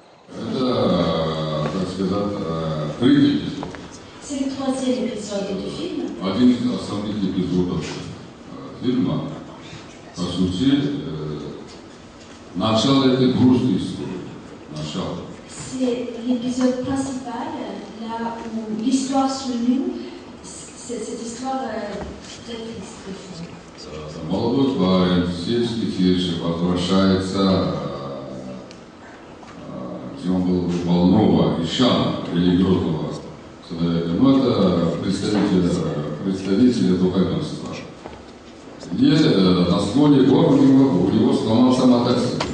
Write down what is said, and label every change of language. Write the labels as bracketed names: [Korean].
[Russian] Это, так сказать, третий эпизод. [French] C'est le troisième épisode du film. [Russian] Один из основных эпизодов фильма, по сути, начало этой грустной истории. Начало. [French] C'est l'épisode principal, là où l'histoire se noue, c'est cette histoire très triste de fond. [Russian] Молодой парень, сельский фельдшер, возвращается, где он был волнован, ищан, религиозного человека. Но это представитель духовенства. И на склоне гор у него сломался мотоцикл.